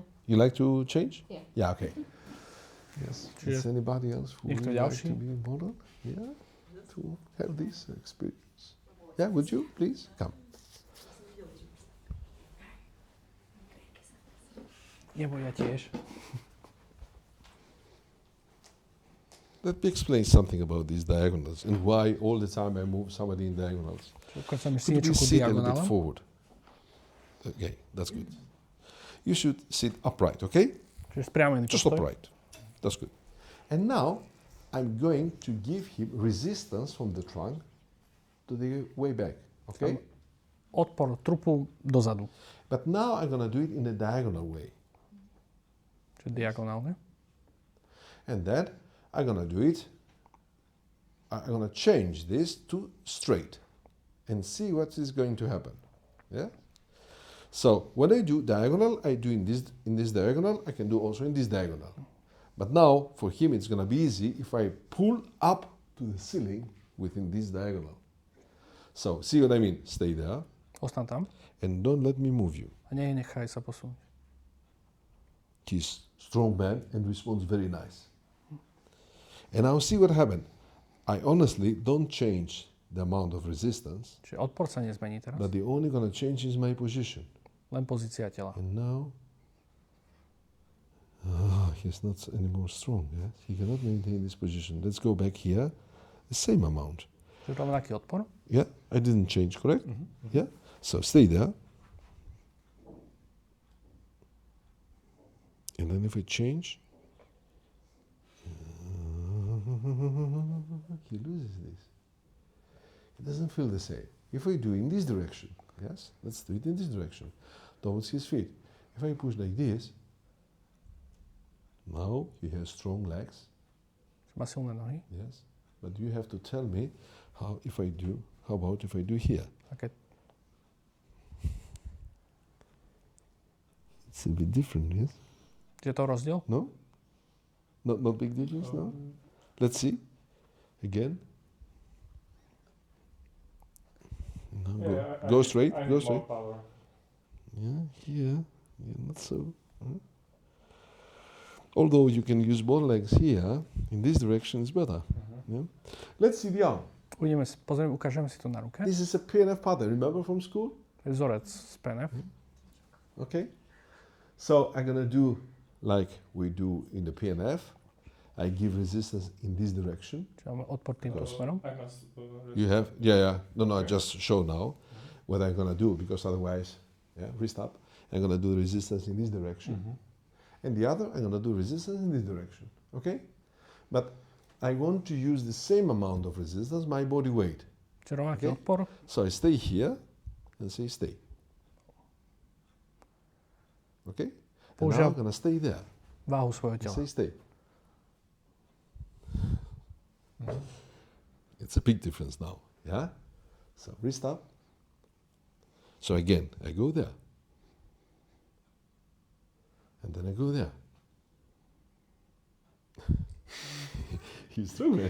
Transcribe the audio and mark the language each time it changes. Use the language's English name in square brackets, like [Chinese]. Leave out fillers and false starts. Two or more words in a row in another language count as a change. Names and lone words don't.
[English] You like to change? Yeah. Yeah, okay. Yes. Is anybody else who would [Slovak] Niekto [English] like [Slovak] ďalší? [English] to be involved? Yeah? To have this experience. Yeah, would you please come? [Slovak] Nebo ja tiež. [English] Let me explain something about these diagonals and why all the time I move somebody in diagonals. [Slovak] Ukážeme si [English] Could you [Slovak] niečo ku [English] please sit a little bit [Slovak] diagonálom. [English] forward? Okay, that's good. You should sit upright, okay? [Slovak] Čiže spriamený [English] Just [Slovak] postoj. [English] upright. That's good. And now I'm going to give him resistance from the trunk to the way back, okay? [Slovak] Odpor trupu dozadu. [English] But now I'm going to do it in a diagonal way. [Slovak] Čiže diagonálne. [English] And then I'm going to do it, I'm going to change this to straight and see what is going to happen. Yeah? So when I do diagonal, I do in this diagonal, I can do also in this diagonal. But now for him it's going to be easy if I pull up to the ceiling within this diagonal. So see what I mean? Stay there [Slovak] Ostan tam [English] and don't let me move you. [Slovak] a nechaj sa posunúť. [English] He's strong man and responds very nice. And I'll see what happened. I honestly don't change the amount of resistance, [Slovak] Čiže odpor sa nezmení teraz. [English] but the only going to change is my position. [Slovak] Len pozícia tela. [English] And now, he's not anymore strong. Yes? He cannot maintain this position. Let's go back here. The same amount. [Slovak] Čiže rovnaký odpor. [English] Yeah, I didn't change, correct? Yeah. So stay there. And then if I change, he loses this. It doesn't feel the same. If I do in this direction, yes, let's do it in this direction, towards his feet. If I push like this, now he has strong legs, [Slovak] Má silné nohy. [English] yes, but you have to tell me how about if I do here? [Slovak] A keď [English] It's a bit different, yes? [Slovak] je to rozdiel? [English] No? Not big difference, no? Let's see. Again. No, go straight, I go need straight. more power. Yeah, here. Yeah, not so. Although you can use both legs here, in this direction is better. Yeah? Let's see the arm. [Slovak] Ukážeme si to na ruke. [English] This is a PNF pattern, remember from school? [Slovak] To je vzorec z PNF. [English] Okay. So I'm going to do like we do in the PNF. I give resistance in this direction. [Slovak] Čiže máme odpor týmto smerom. [English] I must, You have, yeah. No, I just show now what I'm going to do, because otherwise, restart. I'm going to do resistance in this direction. And the other, I'm going to do resistance in this direction. Okay? But I want to use the same amount of resistance, my body weight. [Slovak] Čiže rovnaký [English] Okay. [Slovak] odpor. [English] So I stay here and say stay. Okay? And now I'm going to stay there. [Slovak] Váhu svojho [English] And [Slovak] tela. [English] say stay. It's a big difference now. Yeah? So restart. So again, I go there. And then I go there. He's true, man.